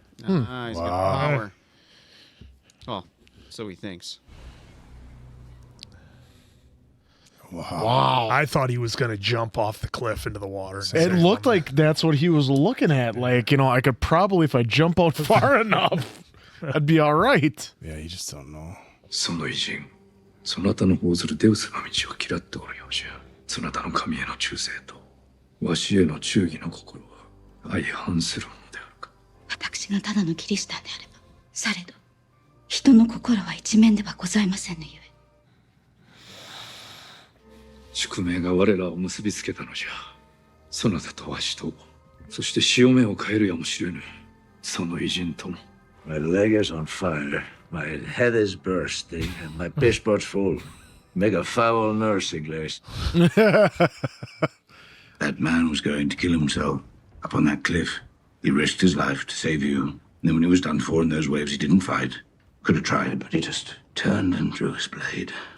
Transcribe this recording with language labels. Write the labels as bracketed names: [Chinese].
[English] Ah, he's got power. Oh, so he thinks. Wow. I thought he was going to jump off the cliff into the water. It looked like that's what he was looking at. Like, you know, I could probably, if I jump out far enough, I'd be all right. Yeah, you just don't know. [Japanese] その偉人、そなたの報ずるデウスの道を嫌っておるようじゃ。そなたの神への忠誠と、わしへの忠義の心は相反するものであるか。私がただのキリシタンであれば、されど、人の心は一面ではございませんのゆえ。宿命が我らを結びつけたのじゃ。そなたとわしと、そして潮目を変えるやもしれぬ。その偉人とも。 [English] My leg is on fire, my head is bursting, and my pishpot's full. Make a foul nursing list. That man was going to kill himself up on that cliff. He risked his life to save you. And then when he was done for in those waves, he didn't fight. Could have tried, but he just turned and drew his blade.